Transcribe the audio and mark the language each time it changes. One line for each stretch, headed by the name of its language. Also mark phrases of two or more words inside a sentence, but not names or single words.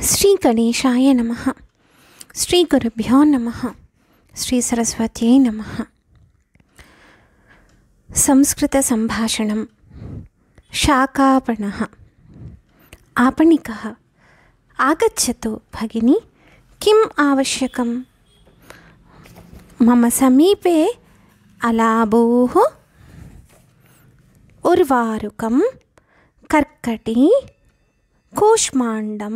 Sanskrit: శ్రీ గణేశాయ నమః. శ్రీ గురుభ్యో నమః. శ్రీ సరస్వత్యై నమః. సంస్కృత సంభాషణం. శాకాపణః. आपणिकः. आगच्छतु भगिनी, किम् आवश्यकं? मम समीपे अलाबूः, उर्वारुकं, कर्कटी, कूष्माण्डं,